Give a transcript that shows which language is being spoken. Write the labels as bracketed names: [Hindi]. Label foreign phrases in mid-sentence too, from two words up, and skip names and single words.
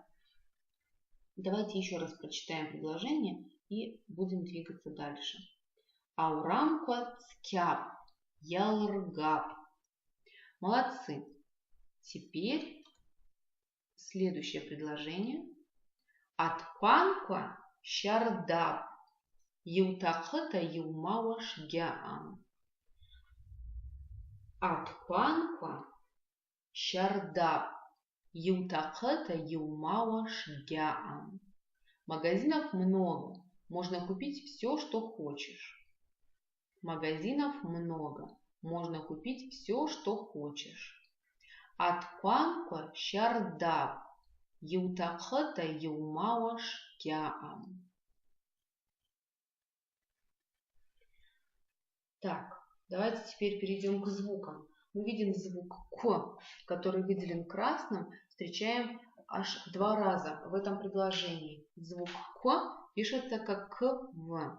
[Russian] Давайте еще раз прочитаем предложение и будем двигаться дальше. [Abaza] Аурамква цкяп, ялргап. [Russian] Молодцы. Теперь следующее предложение. [Abaza] Аткванква щардап, ютахыта юмауаш гяам. Аткванква щардап, ютахыта юмауаш гяам. [Russian] Магазинов много, можно купить все, что хочешь. Магазинов много, можно купить все, что хочешь. [Abaza] Аткванква щардап, ютахыта юмауаш гяам. [Russian] Так, давайте теперь перейдем к звукам. Мы видим звук К, который выделен красным, встречаем аж 2 раза в этом предложении. Звук К пишется как КВ.